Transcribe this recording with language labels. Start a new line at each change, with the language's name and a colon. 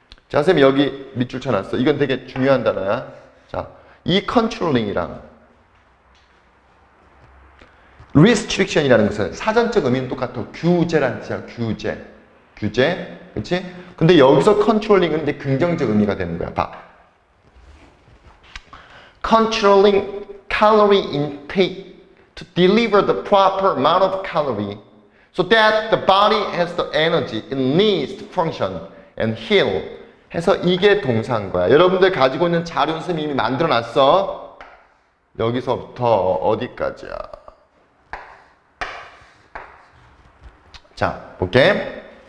Korean: 자, 선생님 여기 밑줄 쳐놨어. 이건 되게 중요한 단어야. 자, 이 컨트롤링이랑 restriction이라는 것은 사전적 의미는 똑같아. 규제라는 뜻이야. 규제. 그치? 근데 여기서 컨트롤링은 이제 긍정적 의미가 되는 거야. 봐.
English: Controlling calorie intake to deliver the proper amount of calorie so that the body has the energy it needs to function and heal.
Korean: 해서 이게 동사인 거야. 여러분들 가지고 있는 자료 선생님이 이미 만들어 놨어. 여기서부터 어디까지야? 자, 볼게.